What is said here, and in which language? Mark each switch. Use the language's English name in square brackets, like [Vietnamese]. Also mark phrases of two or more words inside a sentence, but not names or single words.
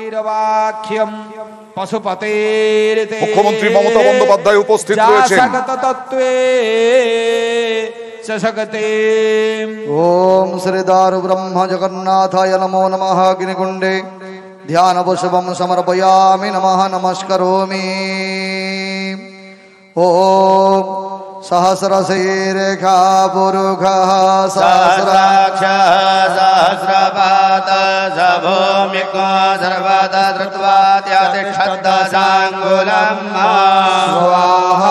[Bangla] মুখ্যমন্ত্রী মমতা বন্দ্যোপাধ্যায় উপস্থিত রয়েছেন। [Sanskrit] ওম শ্রী দারু ব্রহ্ম জগন্নাথায় নমো নমঃ। অগ্নিকুণ্ডে ধ্যানপুষ্পম সমর্পয়ামি নমঃ নমস্করোমি। ওম सहस्रशीर्षा पुरुषः सहस्राक्षः सहस्रपादः भूमिको सर्वदा धृत्वा त्यातिष्ठद्दशाङ्गुलं स्वाहा।